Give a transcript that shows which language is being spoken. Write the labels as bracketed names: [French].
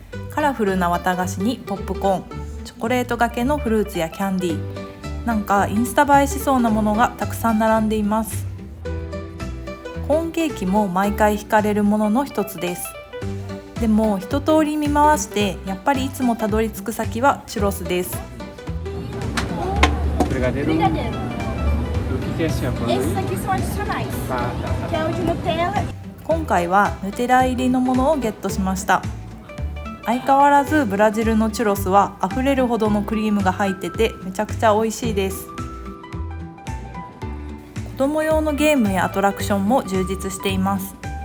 [Japanese] カラフルな綿菓子にポップコーン、チョコレートがけのフルーツやキャンディー、なんかインスタ映えしそうなものがたくさん並んでいます。コーンケーキも毎回惹かれるものの一つです。でも一通り見回してやっぱりいつもたどり着く先はチュロスです。 [Portuguese] Brigadeiro. O que é esse apoio? Esses aqui são adicionais, que é o de Nutella. [Japanese] 今回はヌテラ入りのものをゲットしました。相変わらずブラジルのチュロスは溢れるほどのクリームが入っててめちゃくちゃ美味しいです。子供用のゲームやアトラクションも充実しています。